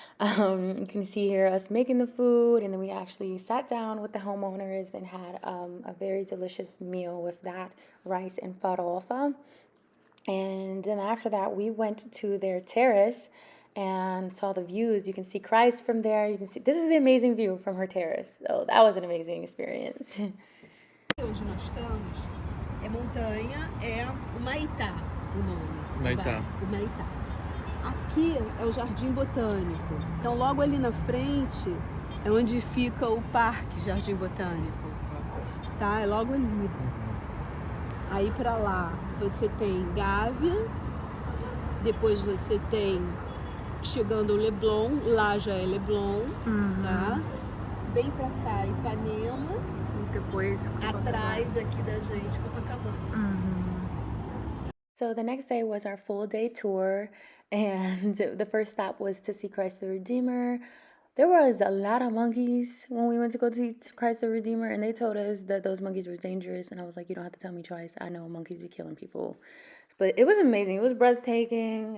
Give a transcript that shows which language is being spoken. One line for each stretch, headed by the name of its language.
English: You can see here us making the food, and then we actually sat down with the homeowners and had a very delicious meal with that, rice and farofa. And then after that, we went to their terrace and saw the views. You can see Christ from there. You can see this is the amazing view from her terrace. So that was an amazing experience.
Portuguese: Onde nós estamos é montanha, é o Maitá, o nome. Maitá. O Maitá. Aqui é o Jardim Botânico. Então logo ali na frente é onde fica o Parque Jardim Botânico. Tá? É logo ali. Aí pra lá você tem Gávea, depois você tem chegando o Leblon, lá já é Leblon, tá? Bem pra cá Ipanema E depois atrás aqui da gente Copacabana.
English: So the next day was our full day tour, and the first stop was to see Christ the Redeemer. There was a lot of monkeys when we went to go see Christ the Redeemer, and they told us that those monkeys were dangerous, and I was like, you don't have to tell me twice. I know monkeys be killing people. But it was amazing. It was breathtaking.